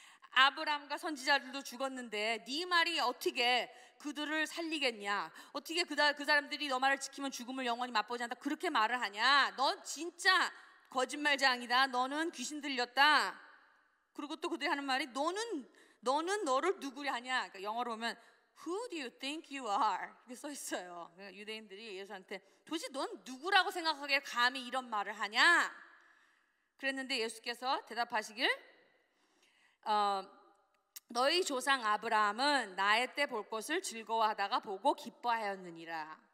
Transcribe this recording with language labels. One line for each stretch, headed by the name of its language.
Korean: 아브라함과 선지자들도 죽었는데 네 말이 어떻게 그들을 살리겠냐? 어떻게 그 사람들이 너 말을 지키면 죽음을 영원히 맛보지 않다 그렇게 말을 하냐? 너 진짜 거짓말장이다. 너는 귀신 들렸다. 그리고 또 그들이 하는 말이 너는 너를 누구냐 하냐? 그러니까 영어로 보면
English: Who do you think you are?
Korean: 이렇게 써 있어요. 유대인들이 예수한테 도대체 넌 누구라고 생각하기에 감히 이런 말을 하냐? 그랬는데 예수께서 대답하시길 너희 조상 아브라함은 나의 때 볼 것을 즐거워하다가 보고 기뻐하였느니라.